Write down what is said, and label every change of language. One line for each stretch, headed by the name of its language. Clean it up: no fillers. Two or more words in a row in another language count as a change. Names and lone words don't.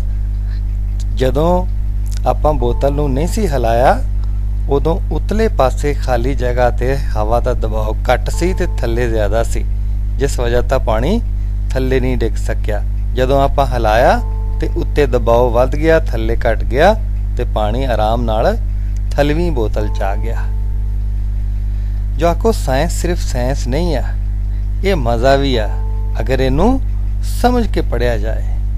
Punjabi: ਜਦੋਂ ਆਪਾਂ ਬੋਤਲ ਨੂੰ ਨਹੀਂ ਸੀ ਹਿਲਾਇਆ ਉਦੋਂ ਉਤਲੇ ਪਾਸੇ ਖਾਲੀ ਜਗ੍ਹਾ ਤੇ ਹਵਾ ਦਾ ਦਬਾਅ ਘੱਟ ਸੀ ਤੇ ਥੱਲੇ ਜ਼ਿਆਦਾ ਸੀ, ਜਿਸ ਵਜ੍ਹਾ ਤਾਂ ਪਾਣੀ ਥੱਲੇ ਨਹੀਂ ਡਿੱਗ ਸਕਿਆ। ਜਦੋਂ ਆਪਾਂ ਹਿਲਾਇਆ ਤੇ ਉੱਤੇ ਦਬਾਅ ਵੱਧ ਗਿਆ, ਥੱਲੇ ਘੱਟ ਗਿਆ ਤੇ ਪਾਣੀ ਆਰਾਮ ਨਾਲ ਥੱਲਵੀਂ ਬੋਤਲ ਚ ਆ ਗਿਆ। ਜੋ ਆਖੋ ਸਾਇੰਸ ਸਿਰਫ ਸਾਇੰਸ ਨਹੀਂ ਆ, ਇਹ ਮਜ਼ਾ ਵੀ ਆ ਅਗਰ ਇਹਨੂੰ ਸਮਝ ਕੇ ਪੜ੍ਹਿਆ ਜਾਏ।